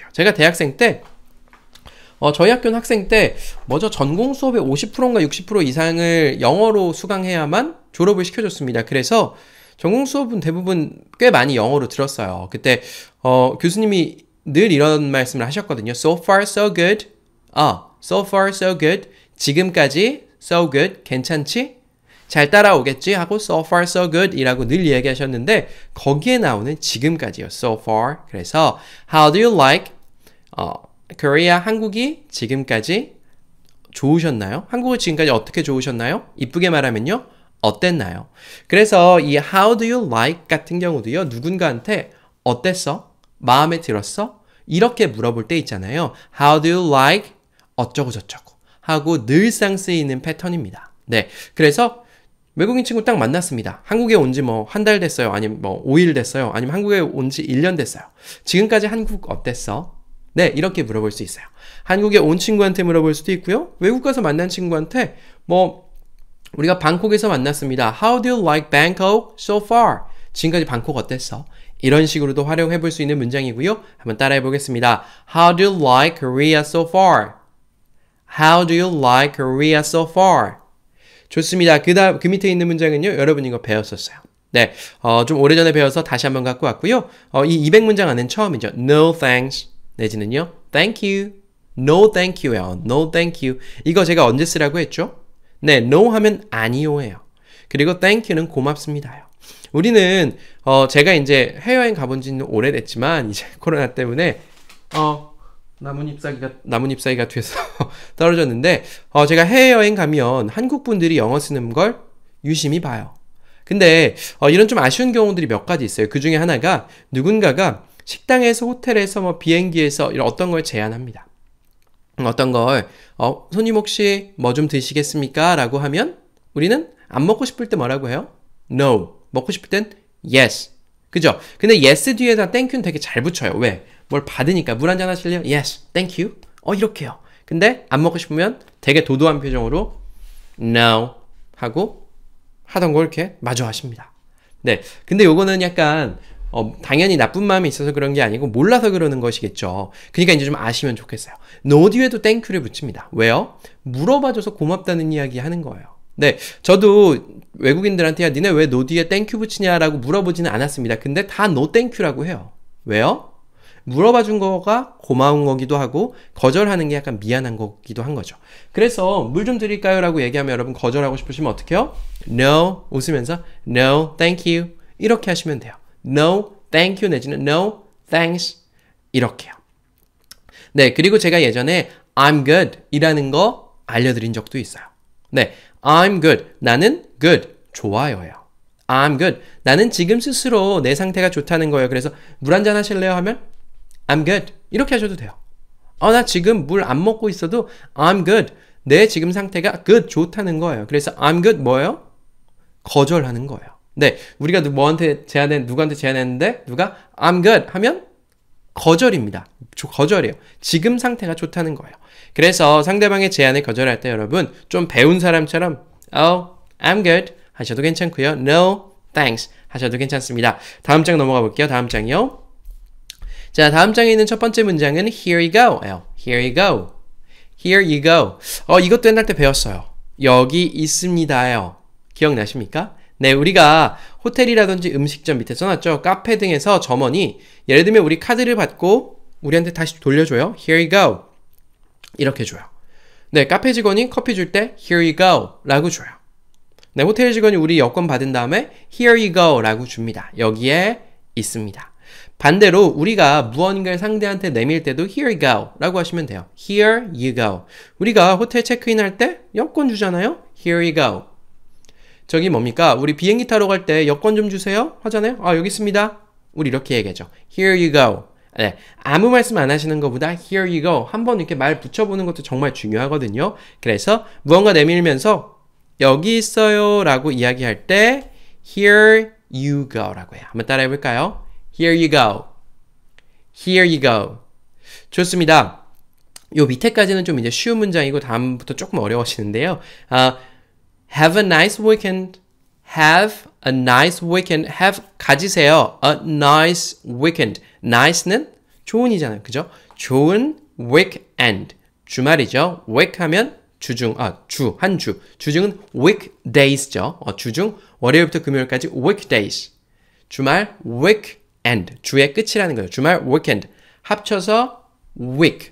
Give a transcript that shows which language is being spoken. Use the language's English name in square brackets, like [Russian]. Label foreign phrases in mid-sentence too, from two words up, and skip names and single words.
[Korean] 제가 대학생 때 저희 학교는 학생 때 전공 수업의 50%인가 60% 이상을 영어로 수강해야만 졸업을 시켜줬습니다. 그래서 전공 수업은 대부분 꽤 많이 영어로 들었어요. 그때 교수님이 늘 이런 말씀을 하셨거든요. [English] So far so good. So far so good. 지금까지 so good. [Korean] 괜찮지? 잘 따라오겠지? 하고 [English] so far so good [Korean] 이라고 늘 얘기하셨는데 거기에 나오는 지금까지요. [English] So far. [Korean] 그래서 [English] How do you like Korea [Korean] 한국이 지금까지 좋으셨나요? 한국이 지금까지 어떻게 좋으셨나요? 이쁘게 말하면요. 어땠나요? 그래서 이 [English] How do you like [Korean] 같은 경우도요. 누군가한테 어땠어? 마음에 들었어? 이렇게 물어볼 때 있잖아요. [English] How do you like [Korean] 어쩌고 저쩌고 하고 늘상 쓰이는 패턴입니다. 네, 그래서 외국인 친구 딱 만났습니다. 한국에 온 지 한 달 됐어요. 아니면 5일 됐어요. 아니면 한국에 온 지 1년 됐어요. 지금까지 한국 어땠어? 네, 이렇게 물어볼 수 있어요. 한국에 온 친구한테 물어볼 수도 있고요. 외국 가서 만난 친구한테 우리가 방콕에서 만났습니다. [English] How do you like Bangkok so far? [Korean] 지금까지 방콕 어땠어? 이런 식으로도 활용해 볼 수 있는 문장이고요. 한번 따라해 보겠습니다. [English] How do you like Korea so far? How do you like Korea so far? [Korean] 좋습니다. 그 밑에 있는 문장은요. 여러분 이거 배웠었어요. 네, 좀 오래전에 배워서 다시 한번 갖고 왔고요. 이 200문장 안에는 처음이죠. [English] No thanks 내지는요. Thank you. No thank you예요. No thank you. [Korean] 이거 제가 언제 쓰라고 했죠? 네, no 하면 아니요예요. 그리고 [English] thank you [Korean] 는 고맙습니다요. 우리는 제가 이제 해외여행 가본 지는 오래됐지만 이제 코로나 때문에 나뭇잎사귀가 돼서 떨어졌는데 제가 해외여행 가면 한국 분들이 영어 쓰는 걸 유심히 봐요. 근데 이런 좀 아쉬운 경우들이 몇 가지 있어요. 그 중에 하나가 누군가가 식당에서 호텔에서 비행기에서 이런 어떤 걸 제안합니다. 어떤 걸 손님 혹시 뭐 좀 드시겠습니까? 라고 하면 우리는 안 먹고 싶을 때 뭐라고 해요? No. 먹고 싶을 땐 yes. 그죠? 근데 yes 뒤에다 [English] thank you [Korean] 는 되게 잘 붙여요. 왜? 뭘 받으니까 물 한잔 하실래요? [English] Yes. Thank you. [Korean] 이렇게요. 근데 안 먹고 싶으면 되게 도도한 표정으로 No 하고 하던 걸 이렇게 마저 하십니다. 네. 근데 요거는 약간 당연히 나쁜 마음이 있어서 그런 게 아니고 몰라서 그러는 것이겠죠. 그러니까 이제 좀 아시면 좋겠어요. No 뒤에도 [English] thank you [Korean] 를 붙입니다. 왜요? 물어봐줘서 고맙다는 이야기 하는 거예요. 네, 저도 외국인들한테 야, 니네 왜 no 뒤에 [English] thank you [Korean] 붙이냐라고 물어보지는 않았습니다. 근데 다 [English] no thank you [Korean] 라고 해요. 왜요? 물어봐준 거가 고마운 거기도 하고 거절하는 게 약간 미안한 거기도 한 거죠. 그래서 물 좀 드릴까요? 라고 얘기하면 여러분 거절하고 싶으시면 어떻게 해요? No, 웃으면서 [English] No, thank you [Korean] 이렇게 하시면 돼요. [English] No, thank you 내지는 No, thanks 이렇게요. [Korean] 네, 그리고 제가 예전에 [English] I'm good [Korean] 이라는 거 알려드린 적도 있어요. 네, [English] I'm good. 나는 good. 좋아요예요. I'm good. [Korean] 나는 지금 스스로 내 상태가 좋다는 거예요. 그래서 물 한잔 하실래요? [English] 하면 I'm good. [Korean] 이렇게 하셔도 돼요. 나 지금 물 안 먹고 있어도 [English] I'm good. [Korean] 내 지금 상태가 good. 좋다는 거예요. 그래서 [English] I'm good [Korean] 뭐예요? 거절하는 거예요. 네, 우리가 누구한테 제안했는데 누가 [English] I'm good [Korean] 하면 거절입니다. 거절이에요. 지금 상태가 좋다는 거예요. 그래서 상대방의 제안을 거절할 때 여러분 좀 배운 사람처럼 [English] Oh, I'm good [Korean] 하셔도 괜찮고요. [English] No, thanks [Korean] 하셔도 괜찮습니다. 다음 장 넘어가 볼게요. 다음 장이요. 자, 다음 장에 있는 첫 번째 문장은 [English] Here you go. Here you go. Here you go. [Korean] 이것도 옛날 때 배웠어요. 여기 있습니다요. 기억나십니까? 네, 우리가 호텔이라든지 음식점 밑에 써놨죠. 카페 등에서 점원이 예를 들면 우리 카드를 받고 우리한테 다시 돌려줘요. [English] Here you go. [Korean] 이렇게 줘요. 네, 카페 직원이 커피 줄 때 [English] here you go [Korean] 라고 줘요. 네, 호텔 직원이 우리 여권 받은 다음에 [English] here you go [Korean] 라고 줍니다. 여기에 있습니다. 반대로 우리가 무언가를 상대한테 내밀 때도 [English] here you go [Korean] 라고 하시면 돼요. [English] here you go. [Korean] 우리가 호텔 체크인 할 때 여권 주잖아요. [English] here you go. [Korean] 저기 뭡니까? 우리 비행기 타러 갈 때 여권 좀 주세요 하잖아요. 아, 여기 있습니다. 우리 이렇게 얘기하죠. [English] here you go. [Korean] 네, 아무 말씀 안 하시는 것보다 [English] here you go [Korean] 한번 이렇게 말 붙여보는 것도 정말 중요하거든요. 그래서 무언가 내밀면서 여기 있어요 라고 이야기할 때 [English] here you go [Korean] 라고 해요. 한번 따라해 볼까요? [English] here you go. here you go. [Korean] 좋습니다. 요 밑에까지는 좀 이제 쉬운 문장이고 다음부터 조금 어려워지는데요. [English] Have a nice weekend. Have a nice weekend. Have 가지세요. A nice weekend. [Korean] Nice는 좋은이잖아요. 그죠? 좋은 weekend. 주말이죠. week 하면 주중, 한 주. 주중은 weekdays죠. 주중, 월요일부터 금요일까지 weekdays. 주말 weekend. 주의 끝이라는 거예요. 주말 weekend. 합쳐서 week.